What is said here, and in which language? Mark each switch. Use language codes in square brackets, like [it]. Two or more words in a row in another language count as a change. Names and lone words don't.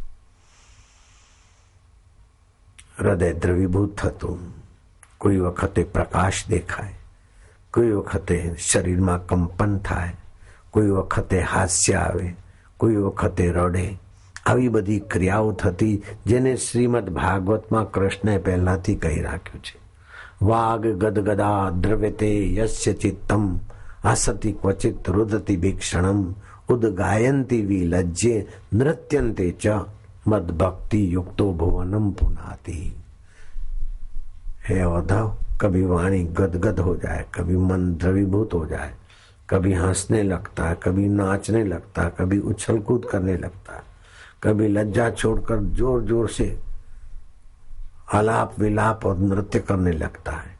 [gu] હૃદય દ્રવીભૂત થતું, કોઈ વખતે પ્રકાશ દેખાય, કોઈ વખતે શરીરમાં કંપન થાય, કોઈ વખતે હાસ્ય આવે, કોઈ વખતે રડે। આવી બધી ક્રિયાઓ થતી જેને શ્રીમદ ભાગવતમાં કૃષ્ણએ પહેલાથી કહી રાખ્યું છે। [sa] વાગ ગદગદા દ્રવ્યતે યસ્ય ચિત્તમ હસતિ ક્વચિત રુદતિ ભીક્ષણમ उद्गायन्ति विलज्जे नृत्यन्ते च मद्भक्ति युक्तो भुवनम पुनाति। [hi] हे औद्धव, कभी वाणी गदगद हो जाए, कभी मन द्रवीभूत हो जाए, कभी हंसने लगता है, कभी नाचने लगता है, कभी उछल कूद करने लगता है, कभी लज्जा छोड़कर जोर जोर से आलाप विलाप और नृत्य करने लगता है।